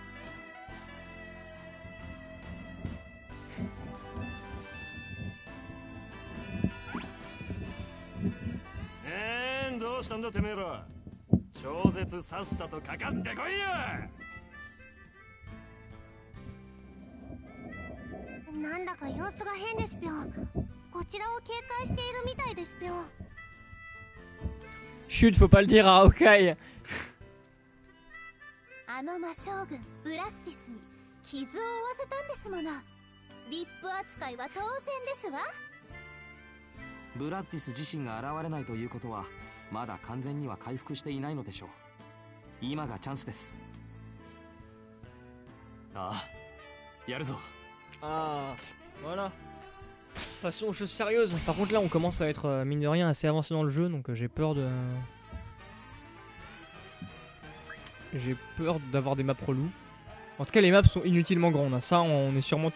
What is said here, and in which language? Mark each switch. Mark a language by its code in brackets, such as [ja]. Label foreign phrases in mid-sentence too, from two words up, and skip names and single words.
[ja] どうしたんだてめえら。超絶さっさとかかってこいや。なんだか様子が変ですぴょ。こちらを警戒しているみたいですぴょ。 [fr] Chut, faut pas le dire à Hawkeye. [ja] あの魔将軍ブラッディスに傷を負わせたんですもの。VIP扱いは当然ですわ。ブラッディス自身が現れないということはまだ完全には回復していないのでしょう。今がチャンスです。ああ、やるぞ。 [fr] Ah, voilà. Passons aux choses sérieuses. Par contre, là, on commence à être, mine de rien, assez avancé dans le jeu, donc j'ai peur de. J'ai peur d'avoir des maps relous. En tout cas, les maps sont inutilement grandes. Hein. Ça, on est sûrement.